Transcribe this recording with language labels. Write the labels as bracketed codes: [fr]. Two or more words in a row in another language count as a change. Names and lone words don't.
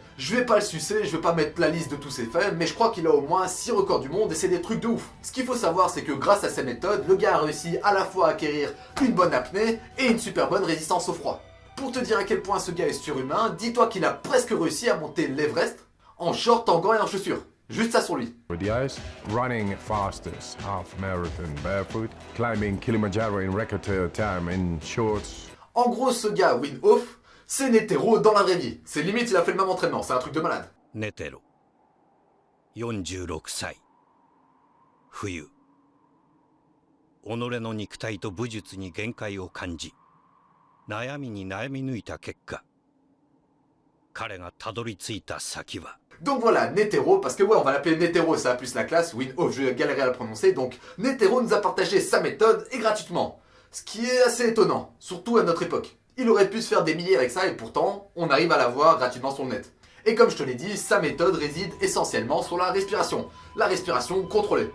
[fr] Je vais pas le sucer, je vais pas mettre la liste de tous ses faits, mais je crois qu'il a au moins 6 records du monde et c'est des trucs de ouf. Ce qu'il faut savoir, c'est que grâce à ses méthodes, le gars a réussi à la fois à acquérir une bonne apnée et une super bonne résistance au froid. Pour te dire à quel point ce gars est surhumain, dis-toi qu'il a presque réussi à monter l'Everest en short, en gants et en chaussures. Juste ça sur lui. [en] With the ice, running fastest half marathon barefoot, climbing Kilimanjaro in record time in shorts. [fr] En gros, ce gars, Wim Hof, c'est Netero dans la vraie vie. C'est limite, il a fait le même entraînement, c'est un truc de malade. [ja] Netero 46 歳冬己の肉体と武術に限界を感じ悩みに悩み抜いた結果彼がたどり着いた先は [fr] Donc voilà, Netero, parce que ouais, on va l'appeler Netero, ça a plus la classe, Wim Hof, je galérais à le prononcer, donc Netero nous a partagé sa méthode et gratuitement. Ce qui est assez étonnant, surtout à notre époque. Il aurait pu se faire des milliers avec ça et pourtant, on arrive à la voir gratuitement sur le net. Et comme je te l'ai dit, sa méthode réside essentiellement sur la respiration contrôlée.